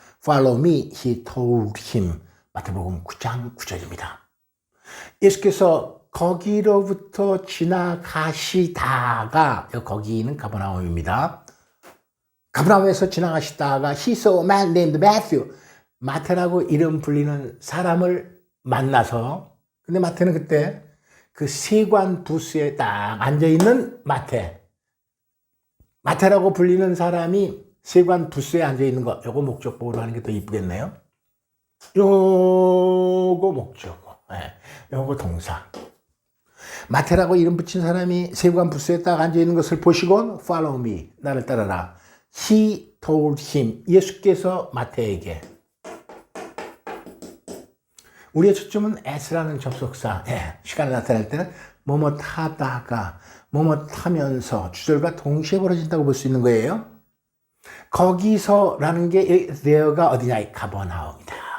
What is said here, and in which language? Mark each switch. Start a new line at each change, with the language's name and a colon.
English: Follow me, he told him.
Korean: 마태복음 9장 9절입니다. 예수께서 거기로부터 지나가시다가 거기는 가버나움입니다. 가버나움에서 지나가시다가
English: he saw a man named Matthew.
Korean: 마태라고 이름 불리는 사람을 만나서 근데 마태는 그때 그 세관 부스에 딱 앉아있는 마태라고 불리는 사람이 세관 부스에 앉아있는 거, 요거 목적보로 하는 게 더 이쁘겠네요. 요거 목적어, 요거 동사. 마태라고 이름 붙인 사람이 세관 부스에 딱 앉아있는 것을 보시고
English: follow me,
Korean: 나를 따라라.
English: He told him,
Korean: 예수께서 마태에게. 우리의 초점은 as라는 접속사, 시간을 나타낼 때는 뭐뭐 타다가 뭐뭐 타면서 주절과 동시에 벌어진다고 볼 수 있는 거예요. 거기서라는 게 there가 어디냐? 가버나움이다.